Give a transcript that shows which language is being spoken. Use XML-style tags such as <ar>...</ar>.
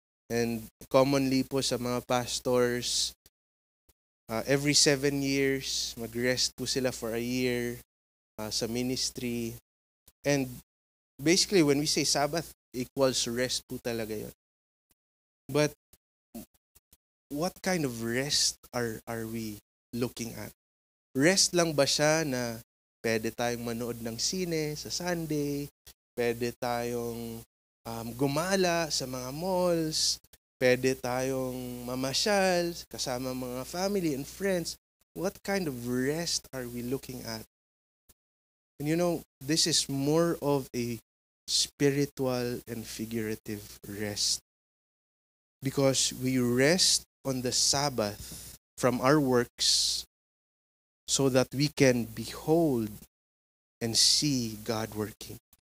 <en>And commonly po sa mga pastors, every 7 years, mag-rest</en> <tl>po sila</tl> <en>for a year sa ministry. And basically, when we say Sabbath, equals rest</en> <tl>po talaga yun.</tl> <en>But what kind of rest are we looking at?</en> <tl>Rest lang ba siya na pwede tayong manood ng sine sa Sunday, pwede tayong gumala sa mga malls, pwede tayong mamasyal kasama mga family and friends?</tl> <en>What kind of rest are we looking at? And you know, this is more of a spiritual and figurative rest. Because we rest on the Sabbath from our works so that we can behold and see God working.</en>